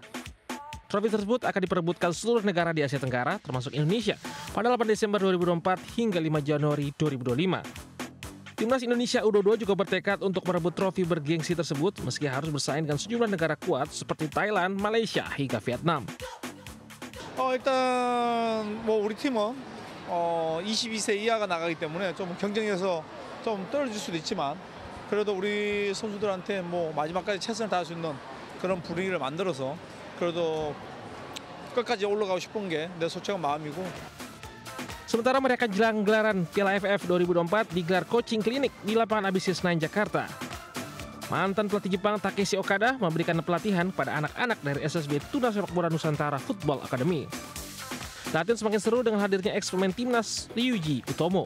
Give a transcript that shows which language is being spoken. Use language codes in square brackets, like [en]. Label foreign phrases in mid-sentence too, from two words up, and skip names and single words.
[id] Trofi tersebut akan diperebutkan seluruh negara di Asia Tenggara, termasuk Indonesia, pada 8 Desember 2024 hingga 5 Januari 2025. Timnas Indonesia U22 juga bertekad untuk merebut trofi bergengsi tersebut, meski harus bersaing dengan sejumlah negara kuat seperti Thailand, Malaysia, hingga Vietnam. [ko] 일단 우리 팀은 22세 이하가 나가기 때문에 좀 경쟁에서 좀 떨어질 수도 있지만 그래도 우리 선수들한테 마지막까지 최선을 다할 수 있는 그런 분위기를 만들어서 그래도 끝까지 올라가고 싶은 게 내 솔직한 마음이고. [id] Sementara mereka jelang gelaran Piala AFF 2024 digelar coaching klinik di lapangan ABC Senayan, Jakarta. Mantan pelatih Jepang Takeshi Okada memberikan pelatihan pada anak-anak dari SSB Tuna Sepak Bola Nusantara Football Academy. Latihan semakin seru dengan hadirnya eks-pemain timnas Ryuji Utomo.